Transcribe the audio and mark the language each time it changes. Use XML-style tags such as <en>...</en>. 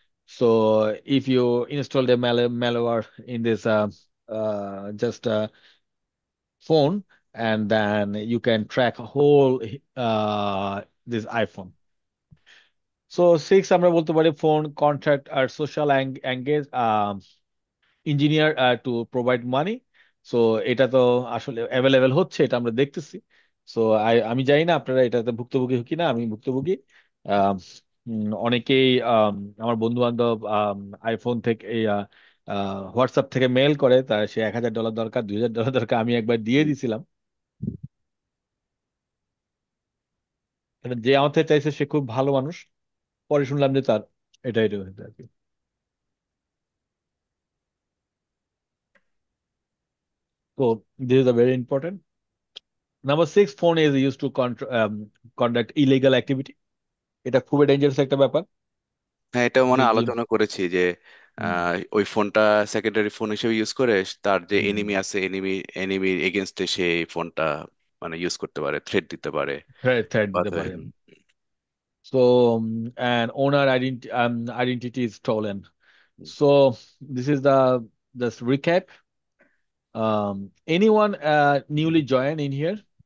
<en>So if you install the malware in this just phone, and then you can track whole this iPhone. So six</en> <bn>আমরা বলতে পারি</bn> <en>phone contract আর social engage engineer to provide money.</en> <bn>So এটা তো আসলে available হচ্ছে, এটা আমরা দেখতেছি। সো আমি জানি না আপনারা এটাতে ভুক্তভোগী কিনা, আমি ভুক্তভোগী। আম, অনেকেই আমার বন্ধু বান্ধব আইফোন থেকে হোয়াটসঅ্যাপ থেকে মেল করে, তার সে $1,000 দরকার, $2,000 দরকার, আমি একবার দিয়ে হুম, দিছিলাম। যে আমার থেকে চাইছে সে খুব ভালো মানুষ, পরে শুনলাম যে তার এটা হয়েছে আর কি।</bn> <en>So this is a very important. Number six, phone is used to conduct illegal activity.</en> <bn>এটা খুবই ডেঞ্জারাস একটা ব্যাপার। হ্যাঁ, এটা যে মনে হয় যে আলোচনা করেছি যে হুম ওই ফোনটা সেকেন্ডারি ফোন হিসেবে ইউজ করে তার যে হুম এনিমি আছে, এনিমির এগেনস্টে সে এই ফোনটা মানে ইউজ করতে পারে, থ্রেট দিতে পারে। থ্রেট দিতে বাধা- পারে। হুম,</bn> <en>So an owner identity is stolen. Hmm, So this is the just recap. Anyone newly joined in here?</en>